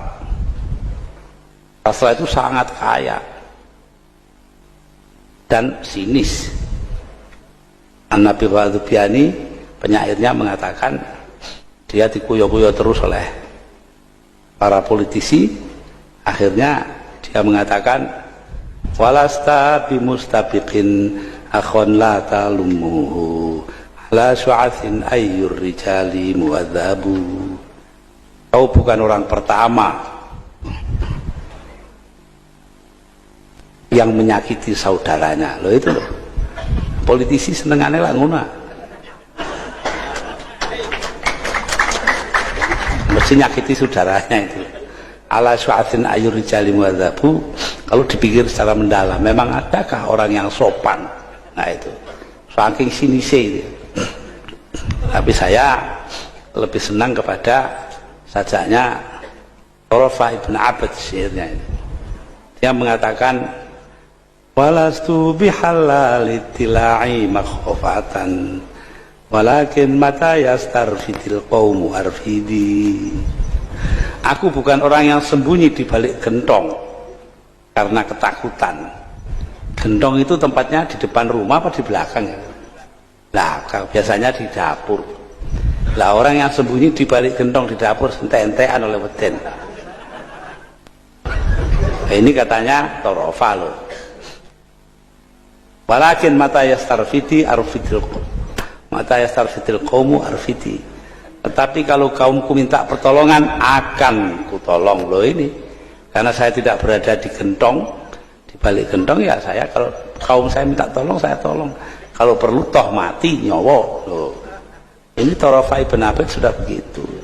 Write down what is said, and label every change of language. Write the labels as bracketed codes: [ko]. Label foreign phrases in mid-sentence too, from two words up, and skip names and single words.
[id] Sastra itu sangat kaya dan sinis. An-Nabi Wadhubiani, penyairnya, mengatakan dia dikuyo-kuyo terus oleh para politisi. Akhirnya dia mengatakan, [ar] ولست بمستبق أخا لا تلمه على شعث أي الرجال المهذب. [id] Kau bukan orang pertama yang menyakiti saudaranya. Loh itu loh, politisi [jv] senengannya lah nguna, mesti nyakiti [id] saudaranya itu. [ar] على شعث أي الرجال المهذب. [id] Kalau dipikir secara mendalam, memang adakah orang yang sopan? Nah itu [jv] saking sinise [id] itu. Tapi saya lebih senang kepada sajaknya Thurafah ibn Abad, syairnya ini. Dia mengatakan, [ar] ولست بحلال التلاع مخافة ولكن متى يسترفد القوم أرفد. [id] Aku bukan orang yang sembunyi di balik gentong karena ketakutan. Gentong itu tempatnya di depan rumah apa di belakang ya? Nah, biasanya di dapur. Lah orang yang sembunyi di balik gentong di dapur [jv] entek-entekan oleh weden. [id] Nah, ini katanya torofa loh. [ar] ولكن متى يسترفد أرفد القوم أرفد. [id] Tetapi kalau kaumku minta pertolongan akan kutolong loh ini. Karena saya tidak berada di gentong, di balik gentong ya saya, kalau kaum saya minta tolong saya tolong. Kalau perlu toh mati nyawa loh. Ini Torofa Ibn Abid sudah begitu.